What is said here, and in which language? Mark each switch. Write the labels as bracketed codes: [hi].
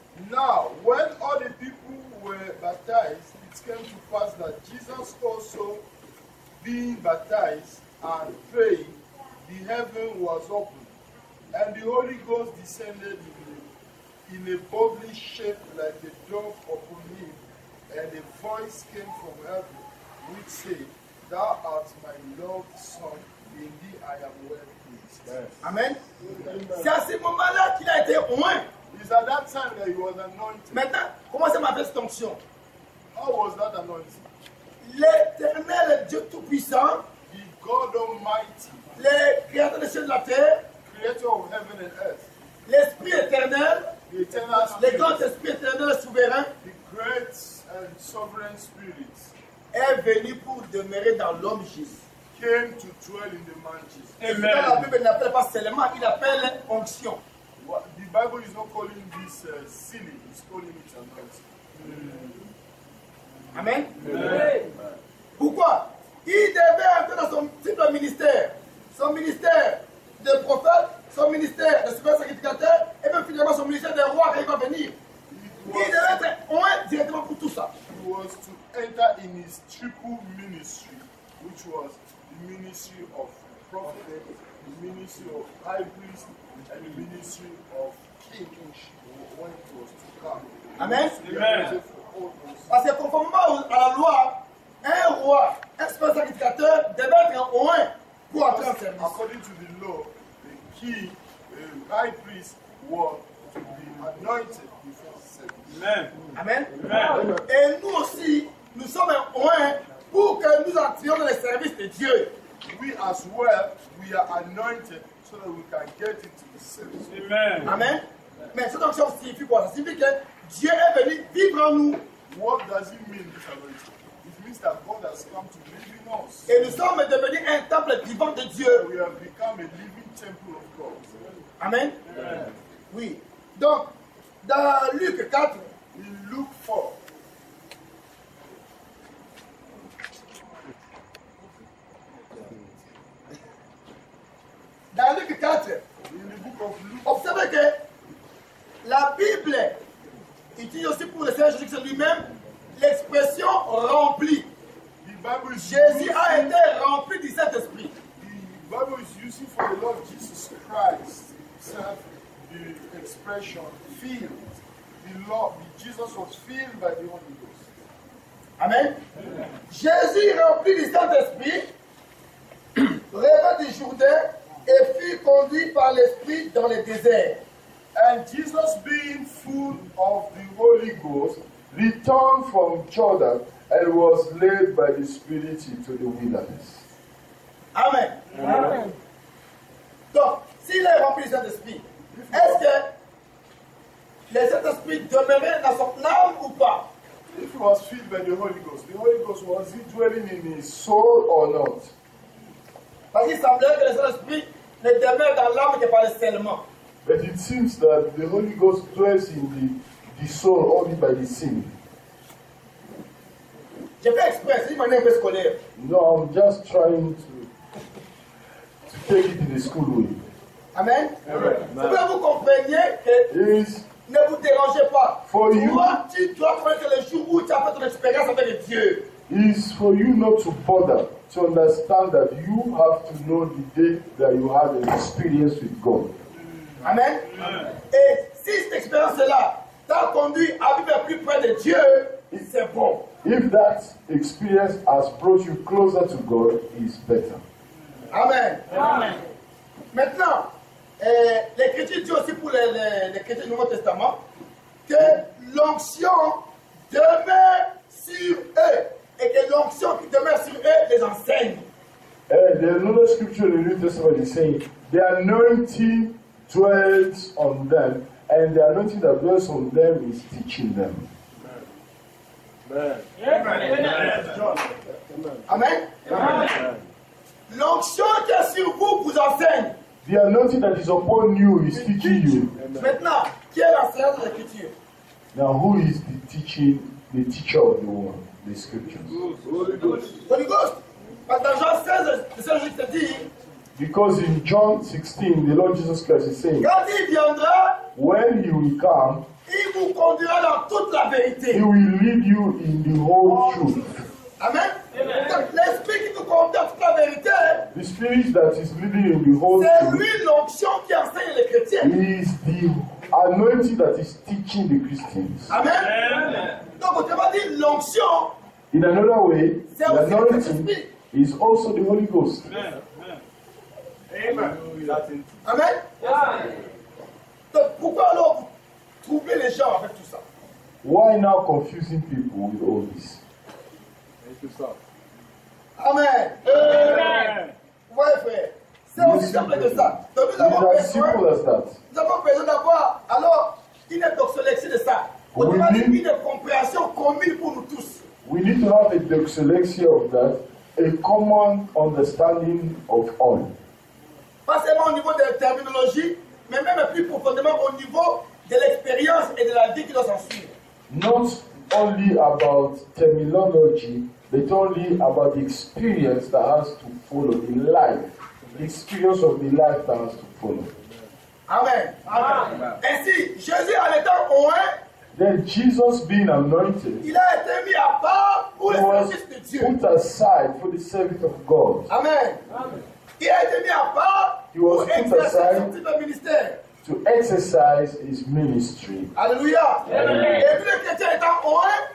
[en] Now, when all the people were baptized, it came to pass that Jesus also, being baptized and praying, the heaven was opened, and the Holy Ghost descended in a bodily shape like a dove upon him, and a voice came from heaven, which said, Thou art my loved Son, in thee I am well pleased. Amen. [fr] C'est à ce moment-là qu'il a été oint. [en] It's at that time that he was anointed. [fr] Maintenant, comment ça m'a fait cette onction? [en] How was that anointing? [fr] L'Éternel Dieu Tout-Puissant, [en] The God Almighty, [fr] le Créateur des cieux et de la terre, [en] creator of heaven and earth, [fr] l'Esprit éternel, [en] the eternal [fr] le [en] spirit, [fr] grand Esprit éternel souverain, [en] the great and sovereign spirit, [fr] est venu pour demeurer dans l'homme Jésus. [en] came to dwell in the man Jesus. [fr] Et la Bible n'appelle pas seulement, il appelle onction. [en] The Bible is not calling this sealing, it's calling it anointing. [fr] Amen. Pourquoi? Il devait entrer dans son triple ministère. Son ministère de prophète, son ministère de super sacrificateur, et même finalement son ministère de roi quand il va venir. Il devait être oint directement pour tout ça. [en] He was to enter in his triple ministry, which was the ministry of prophet, the ministry of high priest, and the ministry of king when it was to come. Amen. Amen. [fr] Parce que conformément à la loi, un roi, un super sacrificateur devait être oint pour entrer en service. [en] According to the law, the king, the high priest, was to be anointed before service. Amen. Amen. Amen. [fr] Et nous aussi, nous sommes oints pour que nous entrions dans le service de Dieu. [en] We as well, we are anointed so that we can get into the service. Amen. Amen. [fr] Mais cette onction signifie quoi? Ça signifie que Dieu est venu vivre en nous. [en] What does it mean, this anointing? It means that God has come to live in us. [fr] Et nous sommes devenus un temple vivant de Dieu. [en] We have become a living temple of God. [fr] Amen. Oui. Donc, dans Luc 4, [en] In Luke 4, [fr] dans Luc 4, [en] in the book of Luke, [fr] observez que la Bible utilise aussi pour le Seigneur Jésus-Christ lui-même l'expression rempli. [en] the Bible is [fr] Jésus a [en] using, [fr] été rempli du Saint-Esprit. [en] the Bible is using for the Lord Jesus Christ himself the expression filled. The Lord, Jesus was filled by the Holy Ghost. Amen. [fr] Jésus rempli du Saint-Esprit revint du Jourdain et fut conduit par l'Esprit dans le désert. [en] And Jesus, being full of the Holy Ghost, returned from Jordan and was led by the Spirit into the wilderness. Amen. Amen. [fr] Donc, s'il est rempli du Saint-Esprit, est-ce que le Saint-Esprit demeurait dans son âme ou pas? [en] If he was filled by the Holy Ghost, was he dwelling in his Soul or not? [fr] Parce qu'il semblerait que le Saint-Esprit ne demeure dans l'âme que par le scellement. [en] But it seems that the Holy Ghost dwells in the soul only by the sin. [fr] J'ai fait exprès, c'est une manière un peu scolaire. [en] No, I'm just trying to take it in the school way. Amen. [fr] C'est pour que vous compreniez que [en] Is [fr] ne vous dérangez pas. [en] For you. [fr] Toi, tu dois connaître le jour où tu as fait ton expérience avec Dieu. [en] is for you not to bother, to understand that you have to know the day that you had an experience with God. [fr] Amen. Et si cette expérience-là t'a conduit à vivre plus près de Dieu, c'est bon. [en] If that experience has brought you closer to God, it's better. Amen. Amen. [fr] Maintenant, l'Écriture dit aussi pour les chrétiens du Nouveau Testament que l'onction demeure sur eux et que l'onction qui demeure sur eux les enseigne. [en] There's another scripture in the New Testament is saying the anointing dwells on them, and the anointing that dwells on them is teaching them. Amen. Amen. [fr] L'onction qui est sur vous vous enseigne. [en] The anointing that is upon you is teaching you. [fr] Maintenant, qui est l'enseignant de l'Écriture? [en] Now, who is the teacher of the word, the scriptures? Holy Ghost. [fr] Parce que dans Jean 16, le Seigneur Jésus te dit, [en] Because in John 16, the Lord Jesus Christ is saying, [fr] quand il viendra, [en] when he will come, [fr] il vous conduira dans toute la vérité. [en] he will lead you in the whole truth. Amen. [fr] Donc, l'esprit qui nous conduit dans toute la vérité, [en] The spirit that is leading in the whole [fr] c'est [en] truth [fr] lui l'onction qui enseigne les chrétiens. [en] is the anointing that is teaching the Christians. [fr] Amen. Donc, autrement dit, l'onction, [en] In another way, [fr] c'est [en] the [fr] aussi le [en] anointing [fr] Saint-Esprit. [en] is also the Holy Ghost. Amen. Amen. [fr] Donc, pourquoi alors vous troublez les gens avec tout ça? [en] Why now confusing people with all this? Amen. Amen. [fr] Vous voyez, frère, c'est aussi simple que ça. Donc, [en] It is as simple as that. [fr] nous avons besoin d'avoir alors une doxolexie de ça. Autrement dit, Oui. une compréhension commune pour nous tous. [en] We need to have a doxolexia of that, a common understanding of all. [fr] Pas seulement au niveau de la terminologie, mais même plus profondément au niveau de l'expérience et de la vie qui doit s'en suivre. [en] Not only about terminology, but only about the experience that has to follow in life. The experience of the life that has to follow. Amen. Amen. [fr] Ainsi, Jésus en étant oint, [en] Then Jesus being anointed, [fr] il a été mis à part pour [en] he [fr] le [en] was [fr] service de Dieu. [en] put aside for the service of God. [fr] Amen. Il a été mis à part [en] He was [fr] pour [en] put [fr] exercer [en] aside [fr] son type de ministère. [en] to exercise his ministry. [fr] Alléluia. Et puis les chrétiens étant oint,